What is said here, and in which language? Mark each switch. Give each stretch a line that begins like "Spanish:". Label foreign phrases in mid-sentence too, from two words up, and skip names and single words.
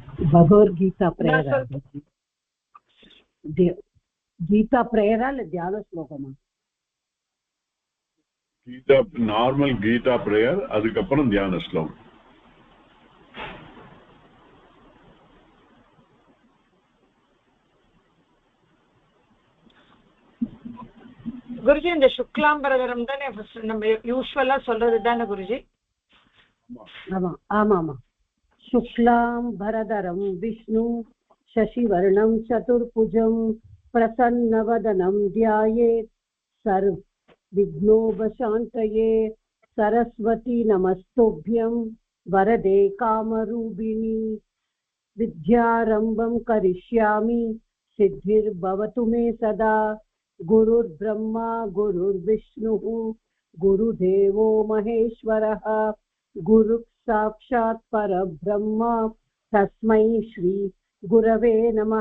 Tamil: பகவத்கீதா ப்ரேயரா கீதா ப்ரேயரா இல்ல தியான ஸ்லோகமா? கீதா நார்மல் கீதா பிரேயர், அதுக்கப்புறம் தியான ஸ்லோகம். குருஜி இந்த சுக்லாம்பரதரம் தானே நம்ம யூஸ்வலா சொல்றது தானே குருஜி? ஆமா ஆமா ஆமா.
Sanskrit: शुक्लाम्बरधरं विष्णु शशिवर्णं चतुर्भुजं प्रसन्नवदनं ध्यायेत् सर्वविघ्नोपशान्तये सरस्वती नमस्तुभ्यं वरदे कामरूपिणी विद्यारम्भं करिष्यामि सिद्धिर्भवतु मे सदा गुरुर्ब्रह्मा गुरुर्विष्णुः गुरुदेवो महेश्वरः गुरु साक्षात् परब्रह्म तस्मै श्री गुरवे नमः।